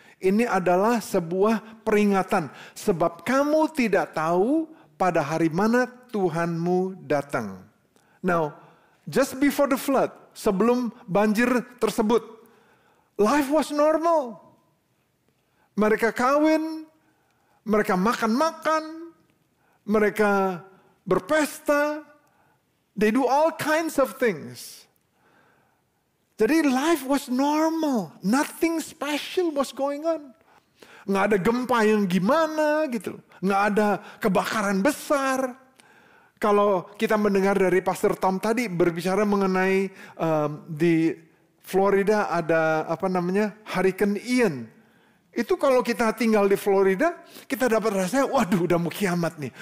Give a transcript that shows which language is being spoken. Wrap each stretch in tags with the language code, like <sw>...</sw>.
<id>Ini adalah sebuah peringatan. Sebab kamu tidak tahu pada hari mana Tuhanmu datang.</id> <en>Now, just before the flood,</en> <id>sebelum banjir tersebut,</id> <en>life was normal.</en> <id>Mereka kawin, mereka makan-makan, mereka berpesta,</id> <en>they do all kinds of things. Jadi life was normal, nothing special was going on.</en> <id>Nggak ada gempa yang gimana gitu, nggak ada kebakaran besar. Kalau kita mendengar dari Pastor Tom tadi berbicara mengenai di Florida ada Hurricane Ian. Itu kalau kita tinggal di Florida, kita dapat rasanya, waduh udah mau kiamat nih.</id>